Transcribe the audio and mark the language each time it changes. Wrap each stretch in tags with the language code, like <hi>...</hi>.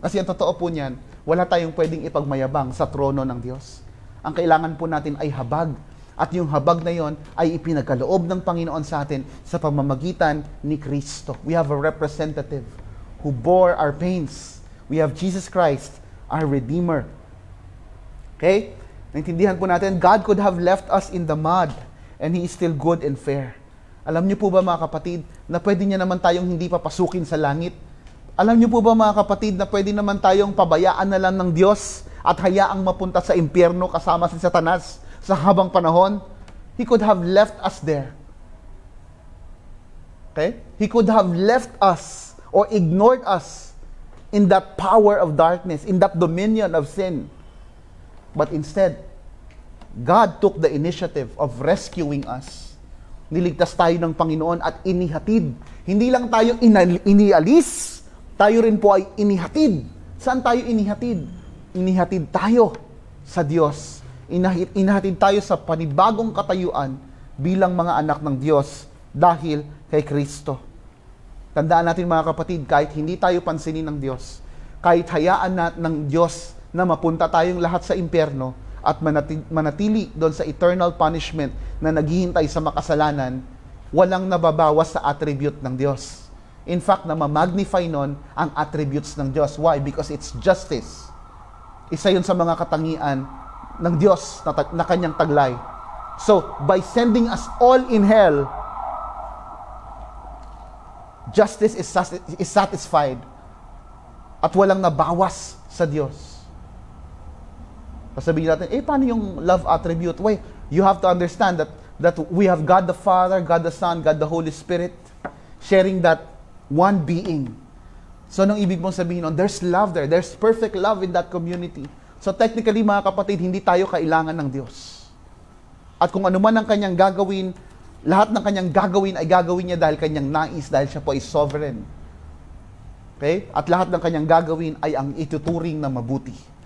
<tl>Kasi ang totoo po niyan, wala tayong pwedeng ipagmayabang sa trono ng Diyos. Ang kailangan po natin ay habag. At yung habag na yon ay ipinagkaloob ng Panginoon sa atin sa pamamagitan ni Kristo.</tl> <en>We have a representative who bore our pains. We have Jesus Christ, our Redeemer. Okay?</en> <tl>Naintindihan po natin,</tl> <en>God could have left us in the mud and He is still good and fair.</en> <tl>Alam niyo po ba, mga kapatid, na pwede niya naman tayong hindi papasukin sa langit? Alam niyo po ba, mga kapatid, na pwede naman tayong pabayaan na lang ng Diyos at hayaang mapunta sa impyerno kasama si Satanas sa habang panahon?</tl> <en>He could have left us there. Okay? He could have left us or ignored us in that power of darkness, in that dominion of sin. But instead, God took the initiative of rescuing us.</en> <tl>Niligtas tayo ng Panginoon at inihatid. Hindi lang tayo inialis, tayo rin po ay inihatid. Saan tayo inihatid? Inihatid tayo sa Diyos. Inihatid tayo sa panibagong katayuan bilang mga anak ng Diyos dahil kay Kristo. Tandaan natin, mga kapatid, kahit hindi tayo pansinin ng Diyos, kahit hayaan ng Diyos na mapunta tayong lahat sa impyerno at manatili doon sa</tl> <en>eternal punishment</en> <tl>na naghihintay sa makasalanan, walang nababawas sa attribute ng Diyos.</tl> <en>In fact,</en> <tl>na ma-magnify nun ang attributes ng Diyos.</tl> <en>Why? Because it's justice.</en> <tl>Isa yun sa mga katangian ng Diyos na kanyang taglay.</tl> <en>So, by sending us all in hell, justice is satisfied</en> <tl>at walang nabawas sa Diyos. Sabihin natin, paano yung love attribute?</tl> <en>Why? You have to understand that we have God the Father, God the Son, God the Holy Spirit sharing that one being. So,</en> <tl>anong ibig mong sabihin nun?</tl> <en>There's love there. There's perfect love in that community.</en> <tl>So, technically, mga kapatid, hindi tayo kailangan ng Diyos. At kung ano man ang kanyang gagawin, lahat ng kanyang gagawin ay gagawin niya dahil kanyang nais, dahil siya po ay sovereign. Okay? At lahat ng kanyang gagawin ay ang ituturing na mabuti.</tl>